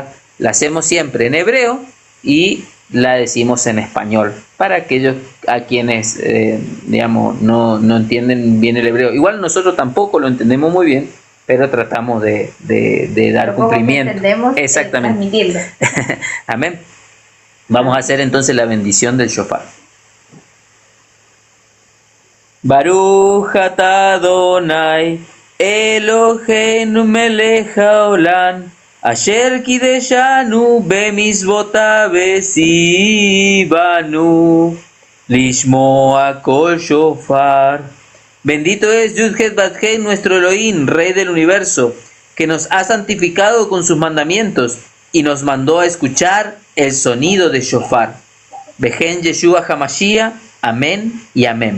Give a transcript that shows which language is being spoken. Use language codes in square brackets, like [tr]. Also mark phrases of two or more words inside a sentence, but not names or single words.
[es] La hacemos siempre en hebreo y la decimos en español para aquellos a quienes digamos no entienden bien el hebreo. Igual nosotros tampoco lo entendemos muy bien, pero tratamos de dar cumplimiento. Exactamente. Amén. Vamos a hacer entonces la bendición del shofar. [he] ברוך אתה אדוני אלוהינו מלך העולם אשר קדשנו במצוותיו וצוונו לשמוע קול שופר. [es] Bendito es Yud-Het Bat-Hei, nuestro Elohim, Rey del Universo, que nos ha santificado con sus mandamientos y nos mandó a escuchar el sonido de shofar. [he] בשם ישוע המשיח. [es] Amén y amén.